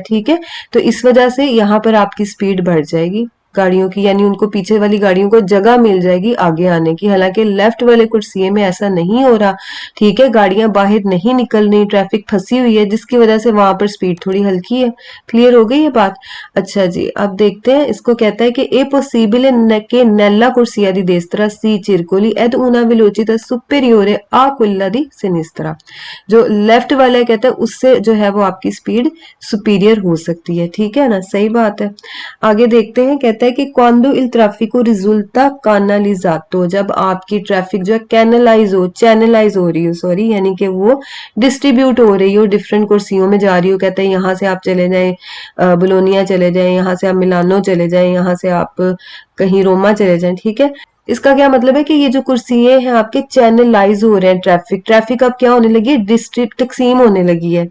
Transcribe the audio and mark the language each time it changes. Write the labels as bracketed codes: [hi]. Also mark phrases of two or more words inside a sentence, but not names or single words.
[hi] ठीक है, तो इस वजह से यहाँ पर आपकी स्पीड बढ़ जाएगी गाड़ियों की, यानी उनको पीछे वाली गाड़ियों को जगह मिल जाएगी आगे आने की। हालांकि लेफ्ट वाले कुर्सिये में ऐसा नहीं हो रहा। ठीक है, गाड़ियां बाहर नहीं निकल रही, ट्रैफिक फंसी हुई है, जिसकी वजह से वहां पर स्पीड थोड़ी हल्की है। क्लियर हो गई ये बात? अच्छा जी, अब देखते हैं। इसको कहता है कि [it] è possibile che nella corsia di destra si circoli ed una velocità superiore a quella di sinistra। [hi] जो लेफ्ट वाला है कहता है उससे जो है वो आपकी स्पीड सुपीरियर हो सकती है। ठीक है ना, सही बात है। आगे देखते हैं, कहता है कि [it] quando il traffico risulta canalizzato, [hi] जब आपकी ट्रैफिक जो है कैनलाइज हो, चैनलाइज हो रही हो, सॉरी, यानी कि वो डिस्ट्रीब्यूट हो रही हो, डिफरेंट कुर्सियों में जा रही हो। कहते हैं यहाँ से आप चले जाएं बोलोनिया चले जाएं, यहाँ से आप मिलानो चले जाएं, यहाँ से आप कहीं रोमा चले जाएं। ठीक है, इसका क्या मतलब है कि ये जो कुर्सिये हैं आपके चैनलाइज हो रहे हैं, ट्रैफिक अब क्या होने लगी है, डिस्ट्रिक्ट तकसीम होने लगी है।